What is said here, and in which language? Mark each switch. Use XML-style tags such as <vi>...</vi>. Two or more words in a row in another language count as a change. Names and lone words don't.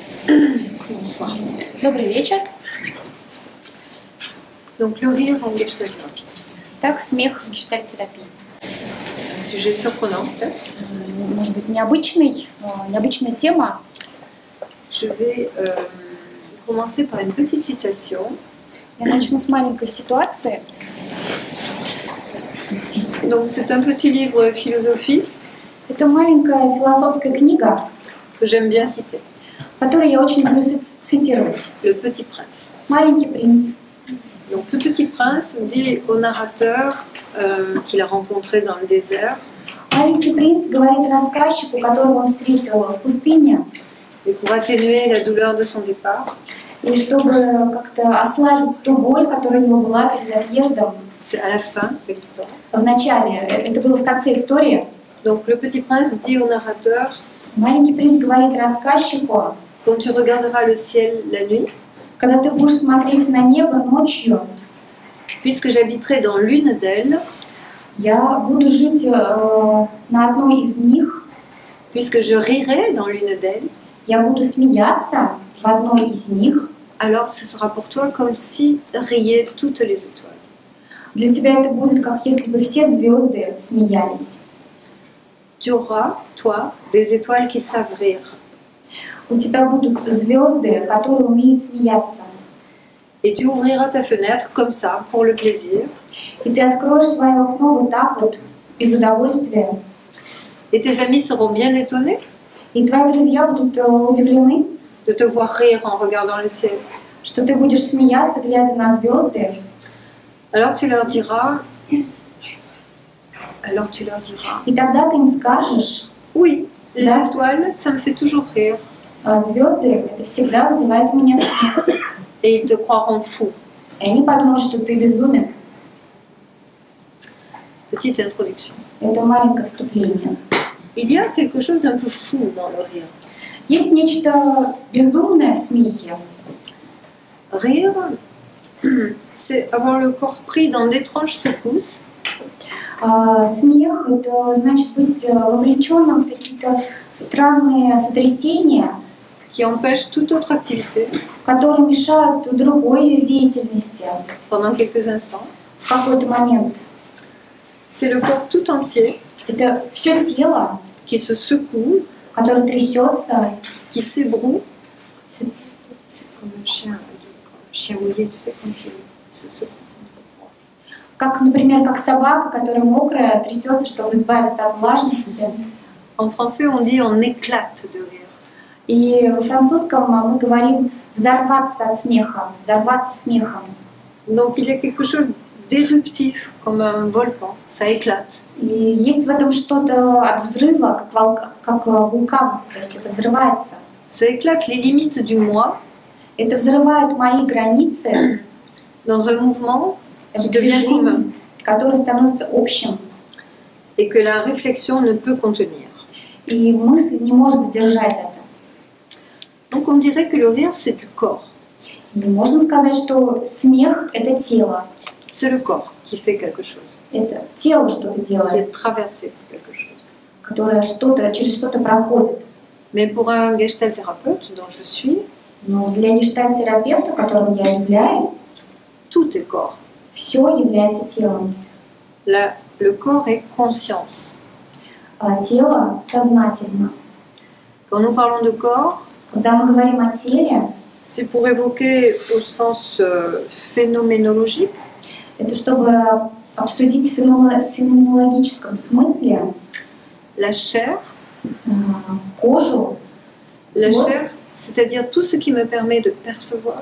<fr>Bonsoir.</fr> <ru>Добрый вечер.</ru> <fr>Donc le rire en gestalt-thérapie.</fr> <ru>Так, смех в гештальт-терапии.</ru> <fr>Un sujet surprenant peut-être.</fr> <ru>Может быть, необычная тема.</ru> <fr>Je vais commencer par une petite citation.</fr> <ru>Я начну с маленькой ситуации.</ru> <fr>Donc c'est un petit livre philosophie.</fr> <ru>Это маленькая философская книга,</ru> <fr>Que j'aime bien citer.</fr> <ru>которую я очень люблю цитировать.</ru> <fr>Le Petit Prince.</fr> <ru>Маленький принц.</ru> <fr>Donc le Petit Prince dit au narrateur qu'il a rencontré dans le désert.</fr> <ru>Маленький принц говорит рассказчику, которого он встретил в пустыне,</ru> <fr>Et pour atténuer la douleur de son départ.</fr> <ru>и чтобы как-то ослабить ту боль, которая у него была перед отъездом.</ru> <fr>C'est à la fin de l'histoire.</fr> <ru>В начале, это было в конце истории.</ru> <fr>Donc le Petit Prince dit au narrateur.</fr> <ru>Маленький принц говорит рассказчику:</ru> <fr>Quand tu regarderas le ciel la nuit.</fr> <ru>Когда ты будешь смотреть на небо ночью,</ru> <fr>Puisque j'habiterai dans l'une d'elles.</fr> <ru>Я буду жить на одной из них.</ru> <fr>Puisque je rirai dans l'une d'elles.</fr> <ru>Я буду смеяться в одной из них.</ru> <fr>Alors ce sera pour toi comme si riaient toutes les étoiles.</fr> <ru>Для тебя это будет как если бы все звезды смеялись.</ru> <fr>Tu auras, toi, des étoiles qui savent rire.</fr> <ru>У тебя будут звезды, которые умеют смеяться.</ru> <fr>Et tu ouvriras ta fenêtre comme ça, pour le plaisir.</fr> <ru>И ты откроешь свое окно вот так вот, из удовольствия.</ru> <fr>Et tes amis seront bien étonnés.</fr> <ru>И твои друзья будут удивлены,</ru> <fr>De te voir rire en regardant le ciel.</fr> <ru>что ты будешь смеяться, глядя на звезды.</ru> <fr>Alors tu leur diras.</fr> <ru>И тогда ты им скажешь:</ru> <fr>Oui, les</fr> <ru>Да.</ru> <fr>étoiles, ça me fait toujours rire.</fr> <ru>Звезды это всегда вызывает у меня смех.</ru> <fr>Et ils te croiront fou.</fr> <ru>И они подумают, что ты безумен.</ru> <fr>Petite introduction.</fr> <ru>Это маленькое вступление.</ru> <fr>Il y a quelque chose d'un peu fou dans le rire.</fr> <ru>Есть нечто безумное в смехе.</ru> <fr>Rire, c'est avoir le corps pris dans d'étranges secousses.</fr> <ru>Смех — это значит быть вовлеченным в какие-то странные сотрясения,</ru> <fr>Qui empêchent toute autre activité</fr> <ru>которые мешают другой деятельности</ru> <fr>pendant quelques instants.</fr> <ru>в какой-то момент.</ru> <fr>C'est le corps tout entier</fr> <ru>Это все тело,</ru> <fr>qui se secoue,</fr> <ru>которое трясется.</ru> <fr>qui s'ébroue. C'est comme un chien mouillé, tu sais, quand il se secoue.</fr> <ru>Как, например, как собака, которая мокрая, трясется, чтобы избавиться от влажности.</ru> <fr>En français, on dit on éclate de rire.</fr> <ru>И во французском мы говорим взорваться от смеха, взорваться смехом.</ru> <fr>Donc il y a quelque chose d'éruptif, comme un volcan, ça éclate.</fr> <ru>И есть в этом что-то от взрыва, как вулкан, то есть это взрывается.</ru> <fr>Ça éclate les limites du moi.</fr> <ru>Это взрывает мои границы</ru> <fr>dans un mouvement qui</fr> <ru>в</ru> <fr>devient commun</fr> <ru>движении, которое становится общим.</ru> <fr>et que la réflexion ne peut contenir.</fr> <ru>И мысль не может сдержать это.</ru> <fr>Donc on dirait que le rire, c'est du corps.</fr> <ru>И можно сказать, что смех — это тело.</ru> <fr>C'est le corps qui fait quelque chose,</fr> <ru>Это тело что-то</ru> <fr>qui</fr> <ru>делает,</ru> <fr>est traversé par quelque chose.</fr> <ru>которое через что-то проходит.</ru> <fr>Mais pour un gestalt-thérapeute dont je suis,</fr> <ru>Но для гештальт-терапевта, которым я являюсь,</ru> <fr>tout est corps.</fr> <ru>все является телом.</ru> <fr>Le corps est conscience.</fr> <ru>Тело сознательно.</ru> <fr>Quand nous parlons de corps,</fr> <ru>Когда мы говорим о теле,</ru> <fr>c'est pour évoquer au sens phénoménologique</fr> <ru>это чтобы обсудить в феноменологическом смысле</ru> <fr>la chair.</fr> <ru>Кожу,</ru> <fr>La</fr> <ru>Вот.</ru> <fr>chair, c'est-à-dire tout ce qui me permet de percevoir,</fr>